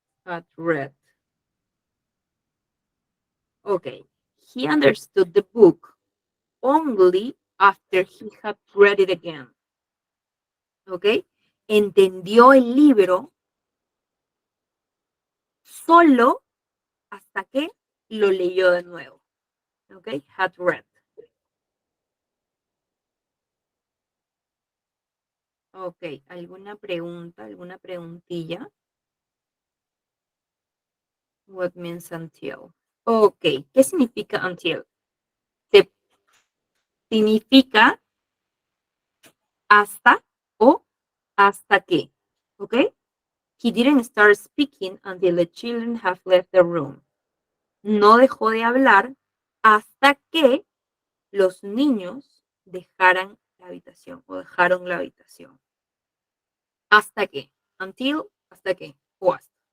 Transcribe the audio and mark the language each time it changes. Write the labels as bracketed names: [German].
[English] had read. Okay, he understood the book only after he had read it again. [Spanish] Okay, entendió el libro solo hasta que lo leyó de nuevo. [English] Okay, had read. [Spanish] Ok, ¿alguna pregunta, alguna preguntilla? [English] What means until? Ok, [Spanish] ¿qué significa until? Significa hasta o hasta que. [English] Ok, he didn't start speaking until the children have left the room. [Spanish] No dejó de hablar hasta que los niños dejaran la habitación o dejaron la habitación. ¿Hasta qué? [English] Until, [Spanish] ¿hasta qué? O hasta.